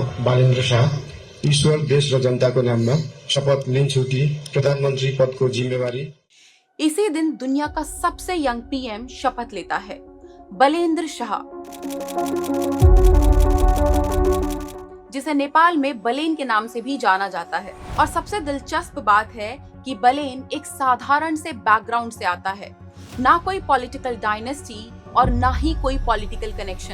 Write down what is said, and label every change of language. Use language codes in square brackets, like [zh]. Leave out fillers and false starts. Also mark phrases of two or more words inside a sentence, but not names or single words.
[ne] बालेन्द्र शाह ईश्वर देश र जनताको नाममा शपथ लिन्छु कि प्रधानमन्त्री पदको जिम्मेवारी। [hi] इसी दिन दुनिया का सबसे [en] young PM [hi] शपथ लेता है, बालेन्द्र शाह, जिसे नेपाल में बलेन के नाम से भी जाना जाता है। और सबसे दिलचस्प बात है कि बलेन एक साधारण से बैकग्राउंड से आता है, ना कोई [en] political dynasty [hi] और ना ही कोई [en] political connection.